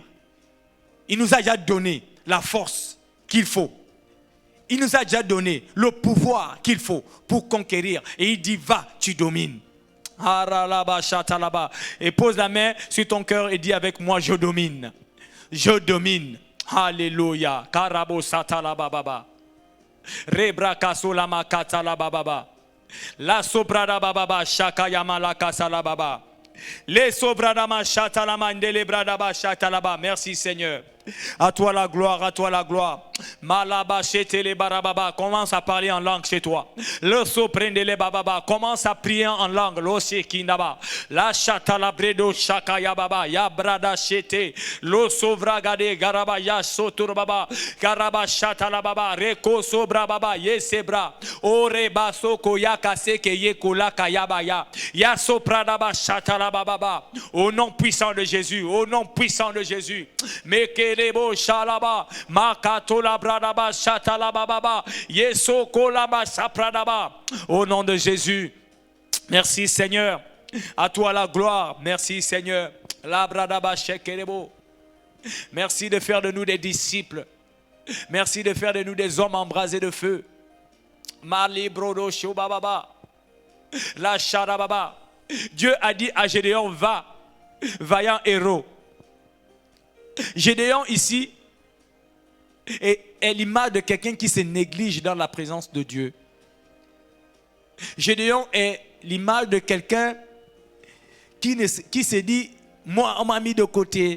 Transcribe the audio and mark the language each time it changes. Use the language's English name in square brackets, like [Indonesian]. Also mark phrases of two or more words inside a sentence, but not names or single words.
[French] Il nous a déjà donné la force qu'il faut. Il nous a déjà donné le pouvoir qu'il faut pour conquérir. Et il dit, va, tu domines. Et pose la main sur ton cœur et dis avec moi, je domine. Je domine. Alléluia. Karabo satala bababa. Rebra kasolama katala bababa. La sobrada bababa shakayama la kasala baba. Les sobradama shatalama ndele bradaba shatalaba. Merci Seigneur. À toi la gloire, à toi la gloire. Malaba chetele barababa. Commence à parler en langue chez toi. Le soprendele bababa. Commence à prier en langue. Lo shekinaba. La chatalabredo shakaya baba. Ya brada chete. Lo sovragade garaba ya sotur baba. Garaba chatala baba. Reko sobra baba. Yesebra. Ore basoko ya kaseke yekola kayaba ya. Ya sopradaba chatala baba. Au nom puissant de Jésus. Au nom puissant de Jésus. Mekelebo shalaba. Makatola bradaba chatala baba. Yesoko laba sapradaba. Au nom de Jésus. Merci Seigneur. À toi la gloire. Merci Seigneur. La bradaba shekelebo. Merci de faire de nous des disciples. Merci de faire de nous des hommes embrasés de feu. Mali brodo shobababa. La charababa. Dieu a dit à Gédéon, va, vaillant héros. Gédéon ici est l'image de quelqu'un qui se néglige dans la présence de Dieu. Gédéon est l'image de quelqu'un qui se dit, moi on m'a mis de côté.